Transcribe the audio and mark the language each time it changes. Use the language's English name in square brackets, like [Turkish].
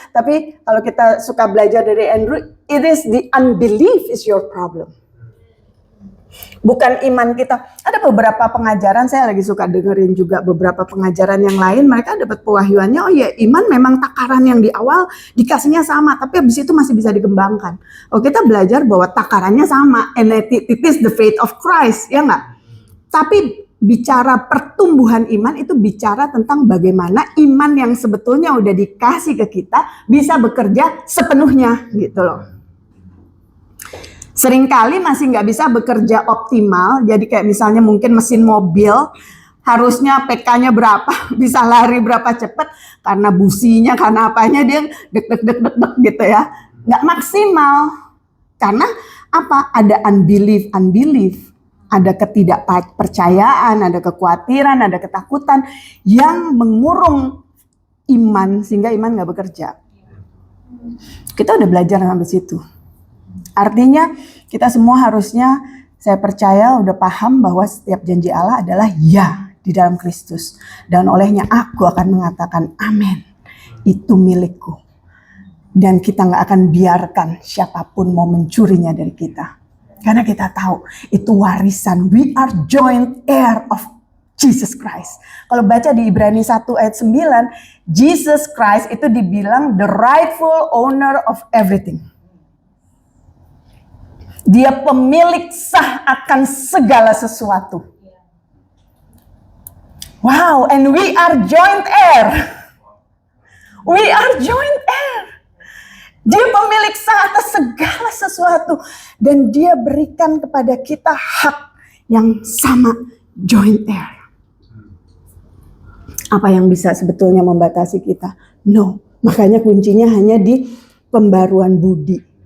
[Indonesian] Tapi kalau kita suka belajar dari Andrew, [English] it is the unbelief is your problem. [Indonesian] Bukan iman kita. Ada beberapa pengajaran, saya lagi suka dengerin juga beberapa pengajaran yang lain. Mereka dapat pewahyuannya, oh ya iman memang takaran yang di awal dikasihnya sama. Tapi habis itu masih bisa dikembangkan. Oh kita belajar bahwa takarannya sama. [English] And it is the faith of Christ, [Indonesian] ya nggak? Tapi bicara pertumbuhan iman itu bicara tentang bagaimana iman yang sebetulnya udah dikasih ke kita bisa bekerja sepenuhnya gitu loh. Seringkali masih nggak bisa bekerja optimal, jadi kayak misalnya mungkin mesin mobil harusnya PK-nya berapa, bisa lari berapa cepat karena businya, karena apanya dia dek gitu ya, nggak maksimal karena apa? Ada unbelief, ada ketidakpercayaan, ada kekhawatiran, ada ketakutan yang mengurung iman sehingga iman nggak bekerja. Kita udah belajar sampai situ. Artinya kita semua harusnya, saya percaya udah paham bahwa setiap janji Allah adalah ya di dalam Kristus. Dan olehnya aku akan mengatakan amin. Itu milikku. Dan kita gak akan biarkan siapapun mau mencurinya dari kita. Karena kita tahu itu warisan. [English] We are joint heir of Jesus Christ. [Indonesian] Kalau baca di Ibrani 1 ayat 9, Jesus Christ itu dibilang [English] the rightful owner of everything. [Indonesian] Dia pemilik sah akan segala sesuatu. [English] Wow, and we are joint heir. We are joint heir. [Indonesian] Dia pemilik sah atas segala sesuatu. Dan dia berikan kepada kita hak yang sama, joint heir. Apa yang bisa sebetulnya membatasi kita? No, makanya kuncinya hanya di pembaruan budi.